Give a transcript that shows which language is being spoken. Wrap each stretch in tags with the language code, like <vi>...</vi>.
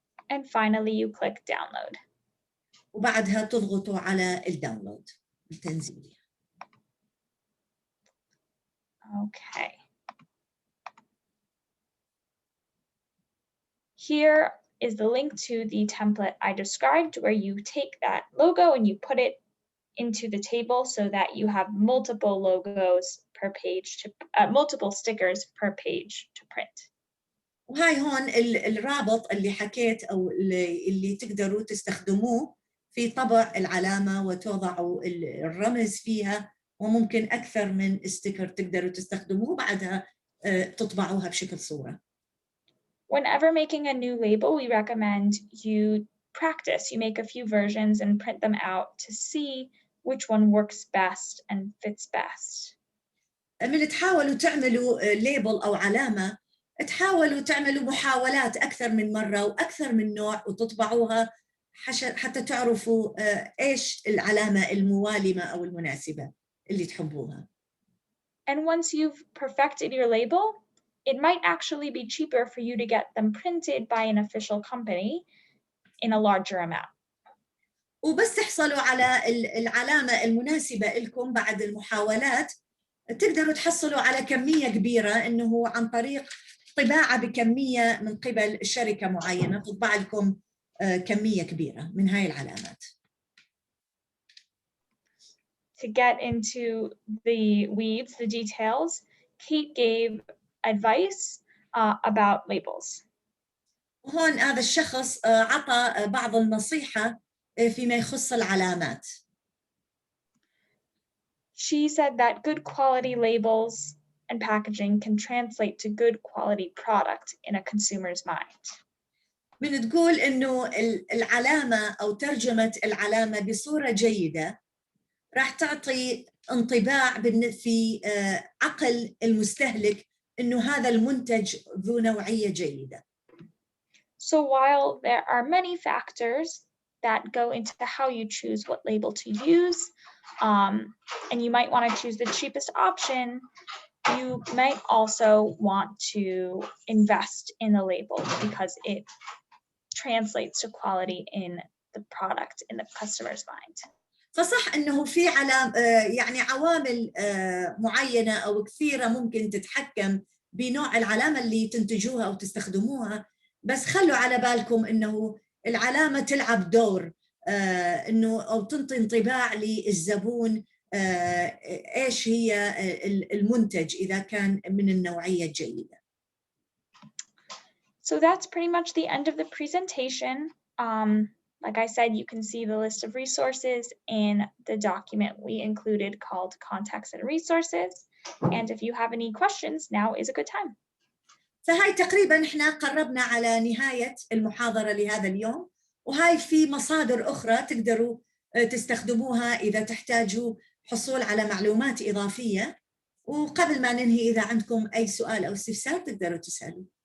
<en>And finally, you click download.</en> <ar>وبعدها تضغطوا على الداونلود التنزيل.</ar> <en>Okay. Here is the link to the template I described, where you take that logo and you put it into the table so that you have multiple logos per page, multiple stickers per page to print.</en> <ar>وهاي هون الرابط اللي حكيت أو اللي تقدروا تستخدموه في طبع العلامة وتوضعوا الرمز فيها، وممكن أكثر من ستيكر تقدروا تستخدموه بعدها تطبعوها بشكل صورة.</ar> <en>Whenever making a new label, we recommend you practice. You make a few versions and print them out to see which one works best and fits best.</en> <ar>من تحاولوا تعملوا ليبل أو علامة، تحاولوا تعملوا محاولات أكثر من مرة وأكثر من نوع وتطبعوها حتى تعرفوا إيش العلامة الموالمة أو المناسبة اللي تحبوها.</ar> <en>And once you've perfected your label, it might actually be cheaper for you to get them printed by an official company in a larger amount.</en> <ar>وبس تحصلوا على العلامة المناسبة لكم بعد المحاولات، تقدروا تحصلوا على كمية كبيرة إنه عن طريق طباعة بكمية من قبل شركة معينة تطبع لكم كمية كبيرة من هاي العلامات.</ar> <en>To get into the weeds, the details, Kate gave advice about labels.</en> <ar>وهون هذا الشخص عطى بعض النصيحة فيما يخص العلامات.</ar> <en>She said that good quality labels and packaging can translate to good quality product in a consumer's mind.</en> <ar>من تقول إنه العلامة أو ترجمة العلامة بصورة جيدة راح تعطي انطباع في عقل المستهلك إنه هذا المنتج ذو نوعية جيدة.</ar> <en>So while there are many factors that go into how you choose what label to use, and you might want to choose the cheapest option, you might also want to invest in the label because it translates to quality in the product in the customer's mind.</en> <ar>فصح إنه في يعني عوامل معينة أو كثيرة ممكن تتحكم بنوع العلامة اللي تنتجوها أو تستخدموها، بس خلوا على بالكم إنه العلامة تلعب دور إنه أو تنطي انطباع للزبون إيش هي المنتج إذا كان من النوعية الجيدة.</ar> <en>So that's pretty much the end of the presentation. Like I said, you can see the list of resources in the document we included called Context and Resources. And if you have any questions, now is a good time.</en> <ar>فهاي تقريباً إحنا قربنا على نهاية المحاضرة لهذا اليوم، وهاي في مصادر أخرى تقدروا تستخدموها إذا تحتاجوا حصول على معلومات إضافية. وقبل ما ننهي إذا عندكم أي سؤال أو استفسار تقدروا تسألوا.</ar>